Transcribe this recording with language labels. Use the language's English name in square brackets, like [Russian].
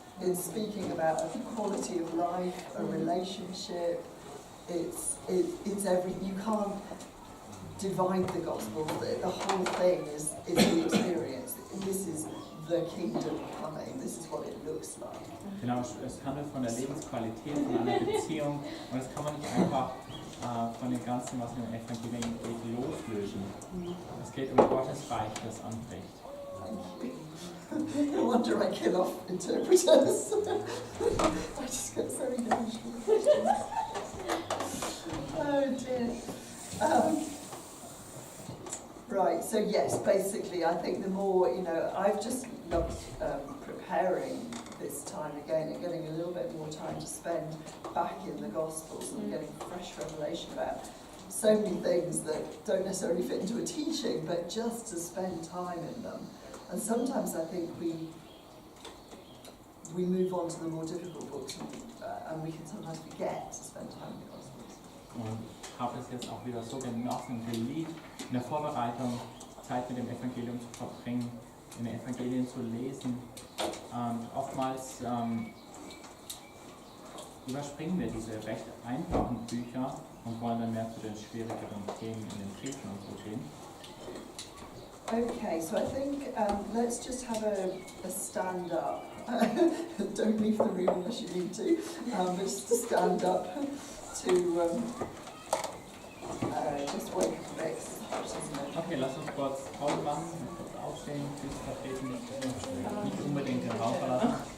[English] It's speaking about a quality of life, a relationship. It's every. You can't divide the gospel. The whole thing is the experience. This is the kingdom coming. This is what it looks like. [German] Genau, es handelt von der Lebensqualität, von einer Beziehung, und das kann man nicht einfach von dem Ganzen, was im Evangelium geht, loslösen. Es geht um Gottes Reich, das anbricht. [English] No wonder I kill off interpreters. I just get so emotional. Oh dear. Right, so yes, basically I think the more, I've just loved preparing this time again and getting a little bit more time to spend back in the Gospels and getting fresh revelation about so many things that don't necessarily fit into a teaching, but just to spend time in them. And sometimes I think we move on to the more difficult books and we can sometimes forget to spend time in the Gospels. [German] Und habe es jetzt auch wieder so genossen und geliebt, in der Vorbereitung Zeit mit dem Evangelium zu verbringen, in den Evangelien zu lesen. Oftmals überspringen wir diese recht einfachen Bücher und wollen dann mehr zu den schwierigeren Themen in den Briefen und so gehen. [English] Okay, so I think let's just have a stand up. Don't leave the room unless you need to, but just to stand up to just wake up a bit. [German] Okay, lass uns kurz Pause machen, kurz aufstehen, Füße vertreten, nicht unbedingt den Raum verlassen.